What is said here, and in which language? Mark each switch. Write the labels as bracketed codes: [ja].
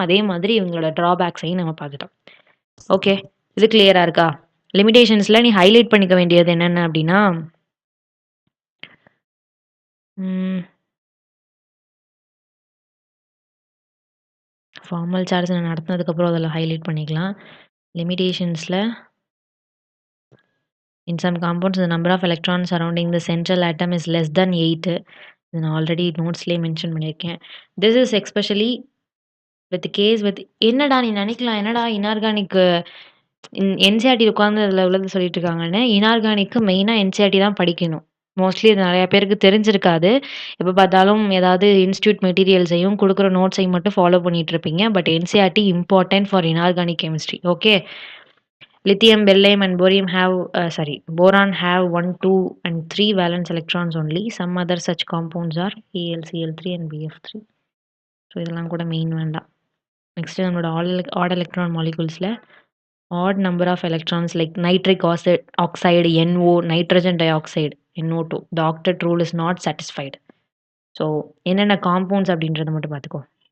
[ta] அதே மாதிரி இவங்களோட ட்ராபேக்ஸையும் நம்ம பார்த்துட்டோம். ஓகே. இது கிளியரா இருக்கா? லிமிட்டேஷன்ஸ்ல நீ ஹைலைட் பண்ணிக்க வேண்டியது என்னென்ன அப்படின்னா, ஃபார்மல் சார்ஜ் நான் நடத்தினதுக்கப்புறம் அதில் ஹைலைட் பண்ணிக்கலாம். [en] லிமிட்டேஷன்ஸ்ல in some compounds the number of electrons surrounding the central atom is less than 8. [ta] இது நான் ஆல்ரெடி நோட்ஸ்லயே மென்ஷன் பண்ணியிருக்கேன். [en] this is especially with case with [ta] என்னடா நீ நினைக்கலாம் என்னடா இன்ஆர்கானிக் NCERT உட்காந்து அதில் உள்ளது சொல்லிட்டு இருக்காங்கன்னு. இன்ஆர்கானிக்கு மெயினாக NCERT தான் படிக்கணும். மோஸ்ட்லி இது நிறைய பேருக்கு தெரிஞ்சிருக்காது. எப்போ பார்த்தாலும் ஏதாவது இன்ஸ்டியூட் மெட்டீரியல்ஸையும் கொடுக்குற நோட்ஸையும் மட்டும் ஃபாலோ பண்ணிட்டு இருப்பீங்க. [en] But NCERT important for inorganic chemistry. Okay. Lithium, beryllium and boron have 1, 2 and 3 valence electrons only. Some other such compounds are AlCl3 and BF3. [ta] So இதெல்லாம் கூட மெயின் வேண்டாம். நெக்ஸ்ட் நம்மளோட add electron மாலிகூல்ஸில் add number of electrons like nitric oxide NO, nitrogen di oxide NO2. [en] The octet rule is not satisfied. [ta] So என்னென்ன compounds அப்படின்றத மட்டும் பார்த்துக்கோ.